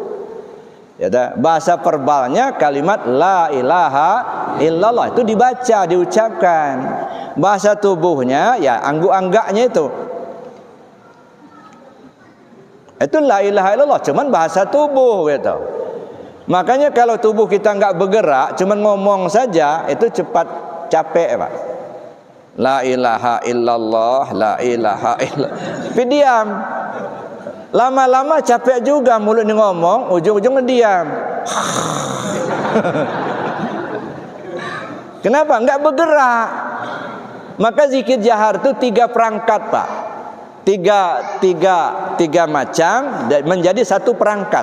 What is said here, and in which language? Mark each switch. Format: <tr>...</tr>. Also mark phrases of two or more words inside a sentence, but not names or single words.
<id>Ya, bahasa verbalnya kalimat</id> <ar>لا إله إلا الله</ar> <id>itu dibaca, diucapkan. Bahasa tubuhnya ya angguk-anggaknya itu</id> <ar>لا إله إلا الله,</ar> <id>cuman bahasa tubuh gitu. Makanya kalau tubuh kita nggak bergerak, cuman ngomong saja, itu cepat capek Pak.</id> <ar>لا إله إلا الله، لا إله إلا الله.</ar> <id>Tapi diam. Lama-lama capek juga mulut ini ngomong, ujung-ujungnya diam. Kenapa? Enggak bergerak. Maka zikir jahar itu 3 perangkat Pak. Tiga macam menjadi satu perangkat.</id>